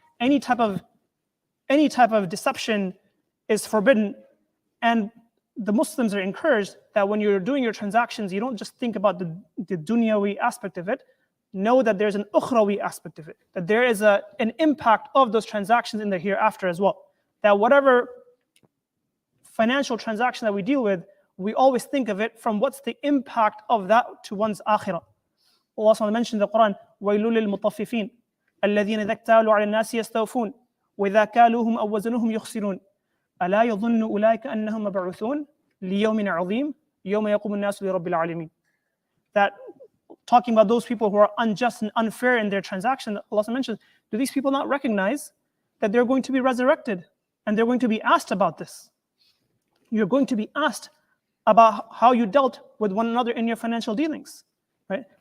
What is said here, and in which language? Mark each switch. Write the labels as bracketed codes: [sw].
[en] Any type of deception is forbidden, and the Muslims are encouraged that when you're doing your transactions, you don't just think about the dunyawi aspect of it. Know that there's an ukhrawi aspect of it, that there is an impact of those transactions in the hereafter as well. That whatever financial transaction that we deal with, we always think of it from what's the impact of that to one's akhirah. Allah SWT mentioned in the Quran, [ar] وَيْلُ لِلْمُطَفِّفِينَ الَّذِينَ إِذَا اكْتَالُوا عَلَى النَّاسِ يَسْتَوْفُونَ وَإِذَا كَالُوهُمْ أَوْ وَزَنُوهُم يُخْسِرُونَ أَلَا يَظُنُّ أُولَٰئِكَ أَنَّهُم مَّبْعُوثُونَ لِيَوْمٍ عَظِيمٍ يَوْمَ يَقُومُ النَّاسُ لِرَبِّ الْعَالَمِينَ. [en] That talking about those people who are unjust and unfair in their transaction, Allah mentions, do these people not recognize that they're going to be resurrected and they're going to be asked about this? You're going to be asked about how you dealt with one another in your financial dealings, right?